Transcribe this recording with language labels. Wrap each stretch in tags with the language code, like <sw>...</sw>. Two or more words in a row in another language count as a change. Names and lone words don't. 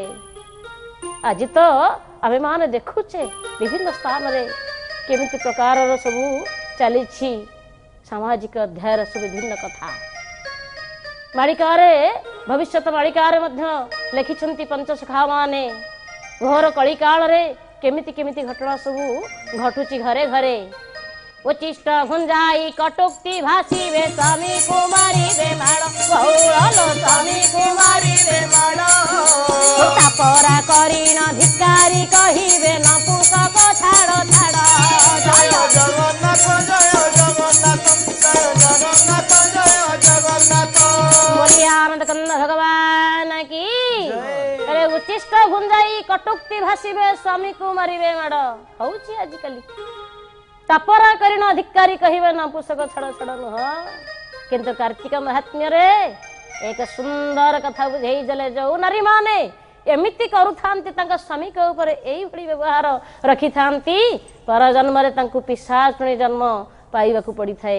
<or>ଆଜି ତ ଆମେ ମାନେ ଦେଖୁଛେ ବିଭିନ୍ନ ସ୍ଥାନ ରେ କେମିତି ପ୍ରକାର ସବୁ ଚାଲି ସାମାଜିକ ଅଧ୍ୟାୟ ସବୁ ବିଭିନ୍ନ କଥା ମାଳିକାରେ ଭବିଷ୍ୟତ ମାଳିକାରେ ମଧ୍ୟ ଲେଖିଛନ୍ତି ପଞ୍ଚସଖା ମାନେ ଘୋର କଳି କାଳ ରେ କେମିତି କେମିତି ଘଟଣା ସବୁ ଘଟୁଛି ଘରେ ଘରେ। ଉଚ୍ଛିଷ୍ଟ ଭୁଞ୍ଜାଇ କଟୂକ୍ତି ଭାଷିବେ ସ୍ୱାମୀ କୁମାରୀ ବେ ମାଡ଼ ବହୁଳ ସ୍ୱାମୀ କୁମାରୀ ବେ ମାଡ଼ ତାପରା କରିଣ ଧିକାରି କହିବେ ନପୁଂସକ ଛାଡ଼ ଛାଡ଼। ଜୟ ଜଗନ୍ନାଥ ଜୟ ଜଗନ୍ନାଥ ଜୟ ଜଗନ୍ନାଥ ଜୟ ଜଗନ୍ନାଥ।</or> <hi>बोलिए आनंद कंद भगवान की।</hi> <or>ଅରେ ଉଚ୍ଛିଷ୍ଟ ଭୁଞ୍ଜାଇ କଟୂକ୍ତି ଭାଷିବେ ସ୍ୱାମୀ କୁମାରୀ ବେ ମାଡ଼ ହେଉଛି ଆଜିକାଲି। ତାପରା କରିଣ ଅଧିକାରୀ କହିବେ ନପୁଂସକ ଛାଡ଼ ଛାଡ଼ ନୁହଁ। କିନ୍ତୁ କାର୍ତ୍ତିକ ମାହାତ୍ମ୍ୟ ରେ ଏକ ସୁନ୍ଦର କଥା ବୁଝାଇ ଦେଲେ ଯେ ନାରୀ ମାନେ ଏମିତି କରୁଥାନ୍ତି ତାଙ୍କ ସ୍ୱାମୀ କେ ଉପର ଏଇ ଭଳି ବ୍ୟବହାର ରଖି ଥାନ୍ତି ପର ଜନ୍ମ ରେ ତାଙ୍କୁ ପିଶାଚୁଣୀ ଜନ୍ମ ପାଇବାକୁ ପଡ଼ି ଥାଏ।</or>